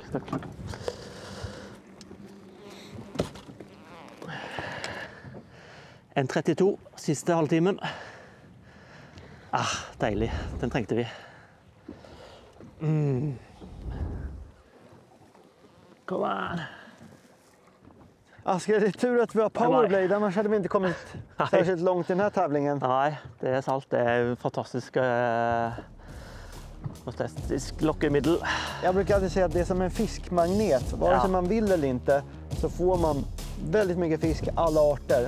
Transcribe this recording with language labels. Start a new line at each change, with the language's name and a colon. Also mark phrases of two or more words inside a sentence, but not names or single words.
Swedish: Tack.
Norwegian: En 32, siste halvtimen. Deilig. Den trengte vi. Kom an.
Swedish: Asker, det är tur att vi har powerblade, annars hade vi inte kommit särskilt långt i den här tävlingen. Nej, det är salt. Det är fantastisk lockemiddel. Jag brukar alltid säga att det är som en fiskmagnet. Vare sig man vill eller inte så får man väldigt mycket fisk, alla arter.